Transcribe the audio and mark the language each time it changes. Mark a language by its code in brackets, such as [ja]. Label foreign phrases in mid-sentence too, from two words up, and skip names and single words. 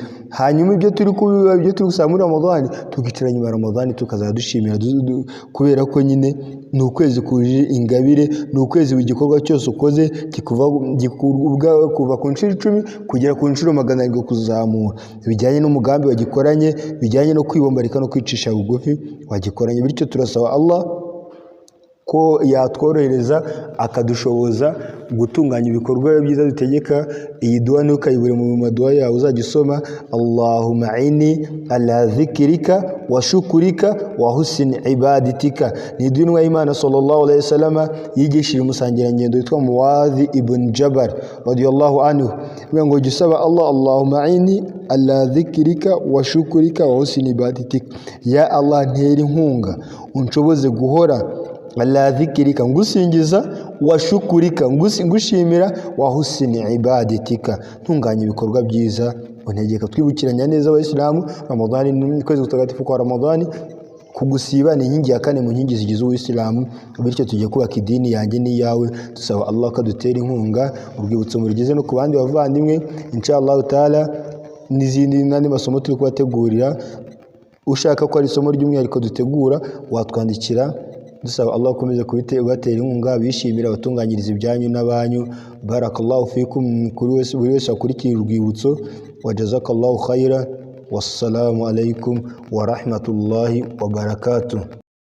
[rw] Hanyuma ibyo turi gusaba muri Ramadani tukicara nyuma ya Ramadani tukazajya dushimira, kubera ko nyine ni ukwezi kuje ingabire, ni ukwezi igikorwa cyose ukoze kuva ku nshuro 10 kugera ku nshuro 100 kuzamura, bijyanye n'umugambi wagikoranye, bijyanye no kwibombarika no kwicisha bugufi wagikoranye. Bityo turasaba Allah ko yatworohereza akadushoboza gutunganya ibikorwa byiza dutegeka. Iyi dua ni ukayibure mu maduwa yawe uzajya usoma: [ar] اللهم أعني على ذكرك وشكرك وحسن عبادتك. [rw] Ni dua y'Imana [ar] صلى الله عليه وسلم [rw] yigishije umusangirangendo witwa Muadh ibn Jabal [ar] رضي الله عنه, [rw] ngo jya usaba Allah: [ar] اللهم أعني على ذكرك وشكرك وحسن عبادتك. يا الله, [rw] ntera inkunga unshoboze guhora [ar] على ذكرك, [rw] ngusingiza, [ar] وشكرك, [rw] ngushimira, [ar] وحسن عبادتك, [rw] ntunganya ibikorwa byiza untegeka. Twibukiranya neza Abayisilamu, Ramadani ni kwezi gutagatifu kwa Ramadani. Kugusiba ni inkingi ya 4 mu nkingi zigize Uwisilamu. Bityo tugiye kubaka idini yanjye n'iyawe, dusaba Allah ko dutera inkunga urwibutso murigeze no ku bandi bavandimwe. [ar] إن شاء الله تعالى [rw] n'izindi n'andi masomo turi kubategurira. Ushaka ko ari isomo ry'umwihariko dutegura watwandikira, dusaba Allah akomeze kubatera inkunga, bishimira abatunganyiriza ibyanyu n'abanyu. [ar] بارك الله فيكم [rw] buri wese akurikira urwibutso. [ar] وجزاك الله خيرا. والسلام عليكم ورحمة الله وبركاته.